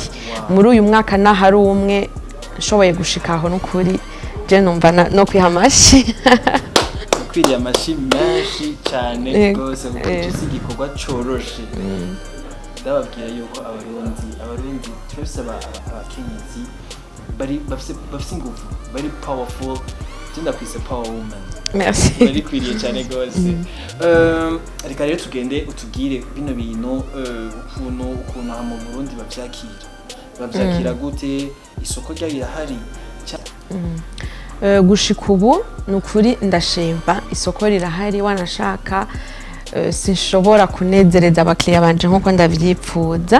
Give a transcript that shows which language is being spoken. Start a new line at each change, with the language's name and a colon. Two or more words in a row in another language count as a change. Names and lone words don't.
Rundi: Muri uyu mwaka hari umwe nshoboye gushikaho n'ukuri je numva no kwihamashi kwiriye amashi menshi cyane gose kuko igikorwa coroshe. Ndababwira yuko abarundi twese abakenyezi bafise ingufu, bari powerful, tunda kwise
English: power woman.
Rundi: Merci. Bari kwiriye cyane gose. Reka rero tugende utubwire bino bintu ukuntu mu Burundi bavyakira gute, isoko ryabirahari? Gushika ubu nukuri ndashimba isoko rirahari, wanashaka sinshobora kunezereza abakiriya banje nkuko ndavyipfuza.